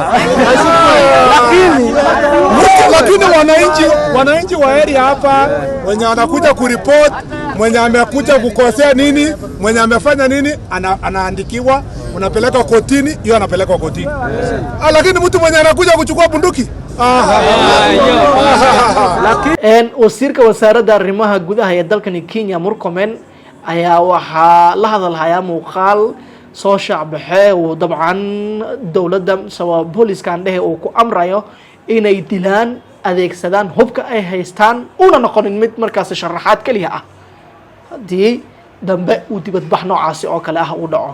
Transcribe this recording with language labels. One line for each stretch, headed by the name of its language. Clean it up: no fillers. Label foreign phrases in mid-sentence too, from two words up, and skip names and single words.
Swahili: Lakini wananchi wa area hapa mwenye anakuja kuripoti, mwenye amekuja kukosea nini, mwenye amefanya nini, anaandikiwa, unapeleka kotini, hiyo anapeleka kotini. Lakini mtu mwenye anakuja kuchukua bunduki
Somali: wasiirka wasaaradda arrimaha gudaha ee dalkani Kenya Murkomen ayaa waxaa la hadalhayaa muuqaal soo shacbaxe uu dabcan dowladda sabab booliiskan dhehe uu ku amrayo inay dilaan adeegsadaan hubka ay haystaan una noqonin mid markaas sharaxaad kaliya ah haddii dambe uu dibadbax noocaasi oo kale ah uu dhaco.